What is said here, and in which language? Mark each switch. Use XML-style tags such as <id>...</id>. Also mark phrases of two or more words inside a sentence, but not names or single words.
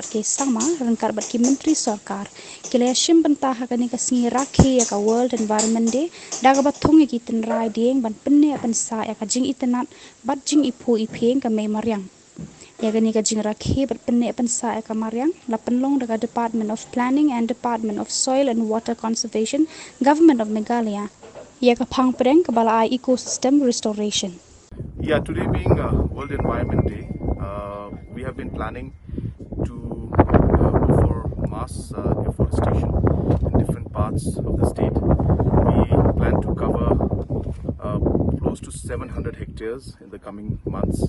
<kha>K Sama rengkar bat ki Menteri Sorkar kilashim bentah haka ni ka singi rakhi ka World Environment Day daga batung ki tenrai dieng ban penne ban sa ya ka jing itenat bat jing ipu ipeng ka mei mariang ya gani ka jing rakhi bat penne ban sa ya ka mariang la penlong daga Department of Planning and Department of Soil and Water Conservation Government of Meghalaya ya ka phang preng ka bala</kha> <en>ecosystem restoration. Yeah, today being World Environment Day, we have been planning to go for mass deforestation in different parts of the state. We plan to cover close to 700 hectares in the coming months.</en>